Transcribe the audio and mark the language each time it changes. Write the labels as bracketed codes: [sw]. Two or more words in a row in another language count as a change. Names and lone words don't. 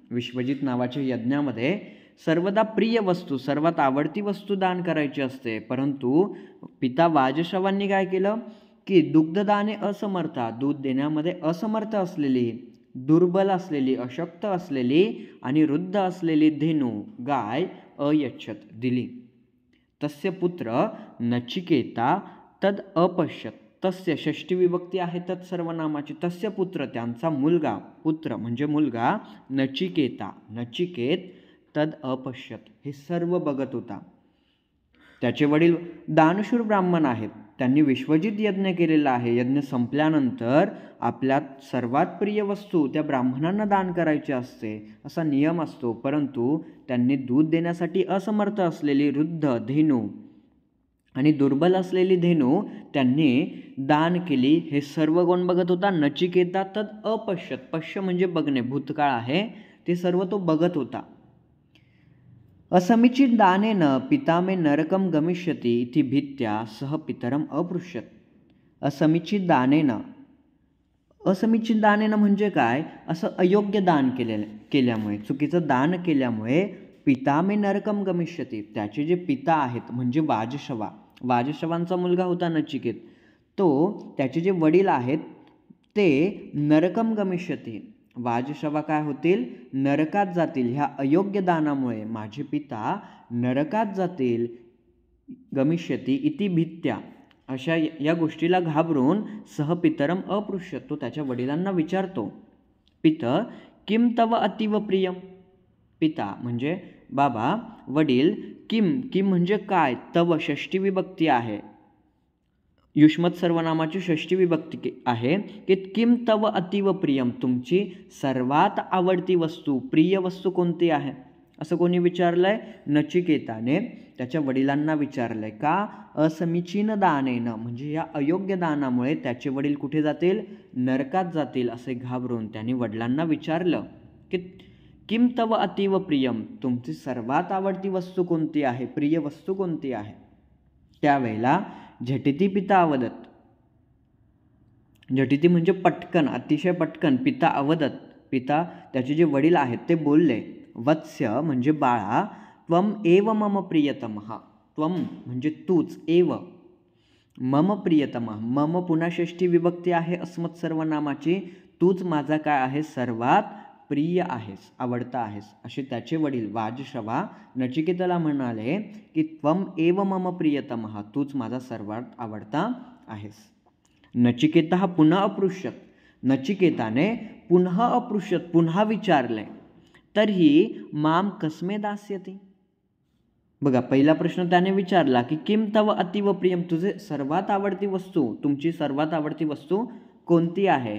[mr] विश्वजित नावाच्या यज्ञामध्ये सर्वदा प्रिय वस्तू, सर्वात आवडती वस्तू दान करायची असते. परंतु पिता वाजश्रवांनी काय केलं की [sa] दुग्धदाने असमर्था, [mr] दूध देण्यामध्ये असमर्थ असलेली, दुर्बल असलेली, अशक्त असलेली आणि वृद्ध असलेली धेनू गाय अयच्छत दिली. [sa] तस्य पुत्र नचिकेता तद अपश्यत. [mr] तस्य षष्ठी विभक्ती आहे तत्सर्वनामाची. [sa] तस्य पुत्र [mr] त्यांचा मुलगा, पुत्र म्हणजे मुलगा, नचिकेता नचिकेत [sa] तद अपश्यत [mr] हे सर्व बघत होता. त्याचे वडील दानशूर ब्राह्मण आहेत. त्यांनी विश्वजित यज्ञ केलेला आहे. यज्ञ संपल्यानंतर आपल्या सर्वात प्रिय वस्तू त्या ब्राह्मणांना दान करायची असते असा नियम असतो. परंतु त्यांनी दूध देण्यासाठी असमर्थ असलेली वृद्ध धेनू आणि दुर्बल असलेली धेनू त्यांनी दान केली. हे सर्व कोण बघत होता? [sa] नचिकेता तद अपश्यत. [mr] पश्य म्हणजे बघणे, भूतकाळ आहे, ते सर्व तो बघत होता. [sa] असमीचीन दानेन पिता मे नरकम गमिष्यति इति भीत्या सह पितरम अपृच्छत. असमीचीन दानेन, असमीचीन दानेन [mr] म्हणजे काय? असं अयोग्य दान केल्यामुळे, चुकीचं दान केल्यामुळे [sa] पिता मे नरकम गमिष्यति, [mr] त्याचे जे पिता आहेत म्हणजे वाजश्रवा, वाजश्रवांचा मुलगा होता नचिकेत, तो त्याचे जे वडील आहेत ते [sa] नरकम गमिष्यति, [mr] वाजश्रवा काय होतील? नरकात जातील. ह्या अयोग्य दानामुळे माझे पिता नरकात जातील. [sa] गमिष्यति इति भीत्या, [mr] अशा या गोष्टीला घाबरून [sa] सहपितरम अपृच्छत, [mr] तो त्याच्या वडिलांना विचारतो. [sa] पित किम तव अतीव प्रियम. [mr] पिता म्हणजे बाबा, वडील किम, किम म्हणजे काय, तव षष्ठी विभक्ती आहे, युष्मत सर्वनामाची षष्ठी विभक्ती आहे की [sa] किम तव अतीव प्रियम, [mr] तुमची सर्वात आवडती वस्तू, प्रिय वस्तू कोणती आहे, असं कोणी विचारलंय? नचिकेताने त्याच्या वडिलांना विचारलंय. का? [sa] असमीचीन दानेन, [mr] म्हणजे या अयोग्य दानामुळे त्याचे वडील कुठे जातील? नरकात जातील असे घाबरून त्याने वडिलांना विचारलं की [sa] किम तव अतीव प्रियम, [mr] तुमची सर्वात आवडती वस्तू कोणती आहे, प्रिय वस्तू कोणती आहे? त्यावेळेला [sa] झटिती पिता अवदत, [mr] झटिती म्हणजे पटकन, अतिशय पटकन, [sa] पिता अवदत, [mr] पिता त्याचे जे वडील आहेत ते बोलले. वत्स्य म्हणजे बाळा, [sa] त्वम एव मम प्रियतमः, त्वम [mr] म्हणजे तूच, [sa] एव मम प्रियतमः, [mr] मम पुन्हा षष्ठी विभक्ती आहे अस्मत् सर्वनामाची, तूच माझा काय आहे? सर्वात प्रिय आहेस, आवडता आहेस, असे त्याचे वडील वाजश्रवा नचिकेताला म्हणाले की [sa] त्वम एव मम प्रियतमः, [mr] तूच माझा सर्वात आवडता आहेस. नचिकेता हा पुन्हा अपृच्छत, नचिकेताने पुन्हा अपृच्छत, पुन्हा विचारले. [sa] तर्हि माम कस्मे दास्यति. [mr] बघा, पहिला प्रश्न त्याने विचारला की [sa] किम तव अतीव प्रियम, [mr] तुझे सर्वात आवडती वस्तू, तुमची सर्वात आवडती वस्तू कोणती आहे?